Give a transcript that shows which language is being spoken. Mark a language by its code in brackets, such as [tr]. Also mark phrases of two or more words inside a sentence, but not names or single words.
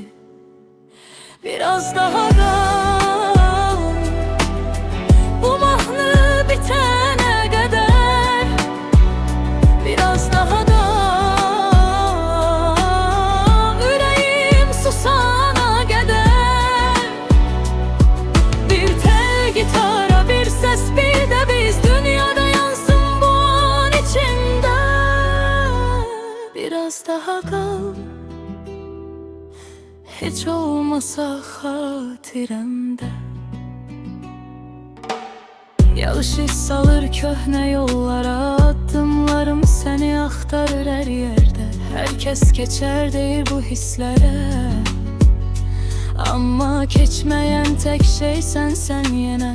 [az] Biraz daha qal, bu mahnı bitənə qədər. Biraz daha da ürəyim susana qədər. Bir tel gitara, [tr] bir ses, bir de biz. Dünyada yansın bu an içinde. [az] Biraz daha kal, hiç olmasa xatirəmdə. Yağış iz salır köhnə yollara, addımlarım səni axtarır hər yerdə. Hər kəs keçər deyir bu hisslərə, amma keçməyən tək şey sənsən yenə.